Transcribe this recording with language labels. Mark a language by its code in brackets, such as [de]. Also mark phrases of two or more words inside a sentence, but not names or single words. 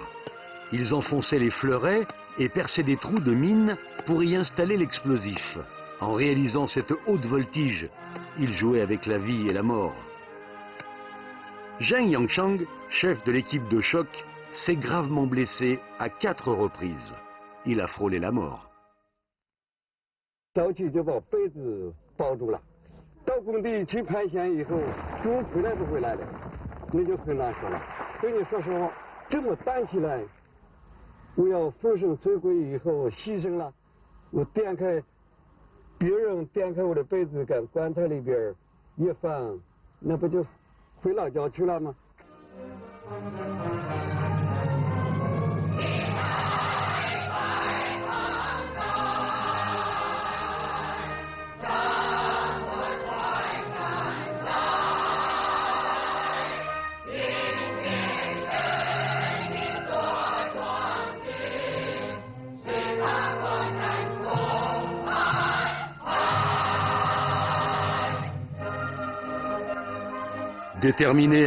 [fr] Ils enfonçaient les fleurets et perçaient des trous de mine pour y installer l'explosif. En réalisant cette haute voltige, ils jouaient avec la vie et la mort. Zheng Yangchang, chef de l'équipe de choc, s'est gravement blessé à 4 reprises. Il a frôlé la mort. [zh] 着急就把被子包住了。到工地去盘旋以后，中午回来不回来的，那就很难说了。对你说实话，这么担起来，我要粉身碎骨以后牺牲了，我点开，别人点开我的被子跟棺材里边一放，那不就回老家去了吗？ [fr] Déterminé à